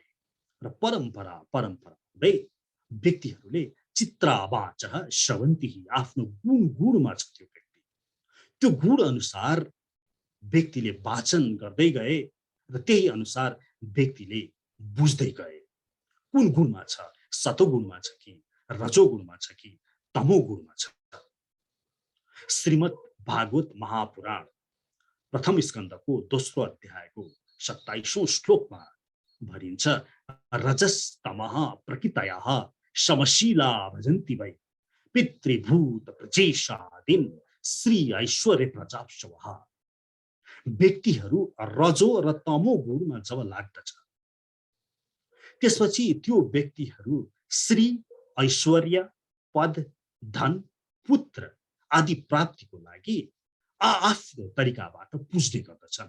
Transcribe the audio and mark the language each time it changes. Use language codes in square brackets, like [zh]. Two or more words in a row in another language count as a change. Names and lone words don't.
[ne] र परम्परा हुँदै व्यक्तिहरूले [sa] चित्रावाचः श्रवन्ति, [ne] आफ्नो गुणमा छ त्यो व्यक्ति, त्यो गुण अनुसार व्यक्तिले वाचन गर्दै गए र त्यही अनुसार व्यक्तिले बुझ्दै गए। कुन गुणमा छ, सतोगुणमा छ कि रजोगुणमा छ कि तमोगुणमा छ। श्रीमद् भागवत महापुराण प्रथम स्कन्धको दोस्रो अध्यायको 27औं श्लोकमा भनिन्छ, [sa] रजस्तमः प्रकृतयः समशीला भजन्ति वै पितृभूत प्रजेशादिन श्री ऐश्वर्य प्रजाप्सवः। [ne] व्यक्तिहरू रजो र तमो गुणमा जब लाग्दछ त्यसपछि त्यो व्यक्तिहरू श्री ऐश्वर्य पद धन पुत्र आदि प्राप्तिको लागि आफ्नो तरिकाबाट पुज्ने गर्दछन्।